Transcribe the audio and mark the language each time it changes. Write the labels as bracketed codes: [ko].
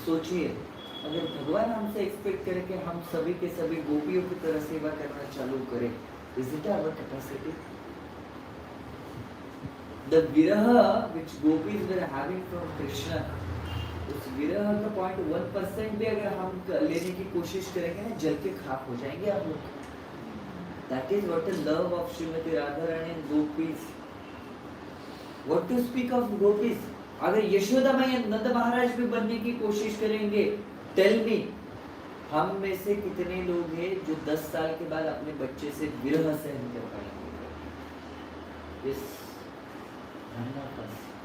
[hi] सोचिए, अगर भगवान हमसे एक्सपेक्ट करे कि हम सभी के सभी गोपियों की तरह सेवा करना चालू करें, [en] Is it our capacity? The विरह which gopis were having from Krishna, [hi] उस विरह का 0.1% भी अगर हम लेने की कोशिश करेंगे ना, जल के खाक हो जाएंगे आप लोग। [en] That is what the love of Srimati Radharani and Gopis. What to speak of Gopis? [hi] अगर यशोदा मैया नंद महाराज भी बनने की कोशिश करेंगे, [en] tell me, [hi] हम में से कितने लोग हैं जो 10 साल के बाद अपने बच्चे से विरह सहन कर पाएंगे? [en] Yes, none of us.